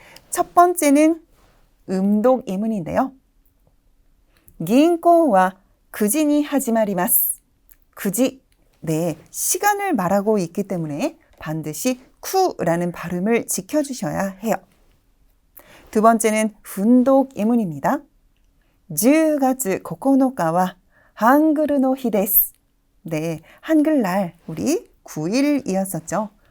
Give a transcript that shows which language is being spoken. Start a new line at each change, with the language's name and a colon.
Korean: 첫 번째는 음독 예문인데요.
Japanese: 銀行は 9時に始まります. 9지.
Korean: 네, 시간을 말하고 있기 때문에 반드시 쿠라는 발음을 지켜주셔야 해요. 두 번째는 훈독 예문입니다.
Japanese: 10月9日は 한글의 日です.
Korean: 네, 한글날 우리 9일이었었죠.